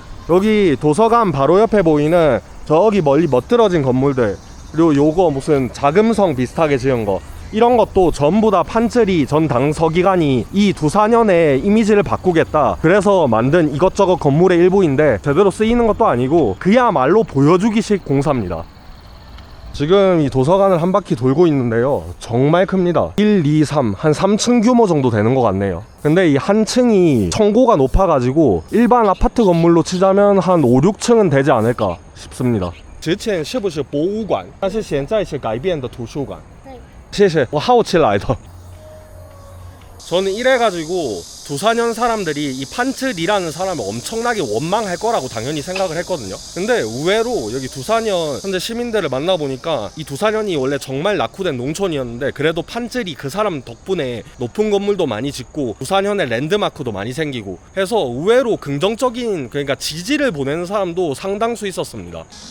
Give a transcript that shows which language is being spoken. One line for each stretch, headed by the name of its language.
Korean: 여기 도서관 바로 옆에 보이는 저기 멀리 멋들어진 건물들, 그리고 요거 무슨 자금성 비슷하게 지은 거, 이런 것도 전부 다 판쯔리 전 당서기관이 이 두산현의 이미지를 바꾸겠다 그래서 만든 이것저것 건물의 일부인데 제대로 쓰이는 것도 아니고 그야말로 보여주기식 공사입니다. 지금 이 도서관을 한 바퀴 돌고 있는데요, 정말 큽니다. 1, 2, 3, 한 3층 규모 정도 되는 것 같네요. 근데 이 한 층이 층고가 높아가지고 일반 아파트 건물로 치자면 한 5, 6층은 되지 않을까 싶습니다.
Chinese: 之前是不是博物馆？但是现在是改变的图书馆。谢谢，我好奇来的。
Korean: 저는 이래가지고 두산현 사람들이 이 판쯔리라는 사람을 엄청나게 원망할 거라고 당연히 생각을 했거든요. 근데 의외로 여기 두산현 현재 시민들을 만나보니까 이 두산현이 원래 정말 낙후된 농촌이었는데 그래도 판쯔리 그 사람 덕분에 높은 건물도 많이 짓고 두산현의 랜드마크도 많이 생기고 해서 의외로 긍정적인, 그러니까 지지를 보내는 사람도 상당수 있었습니다.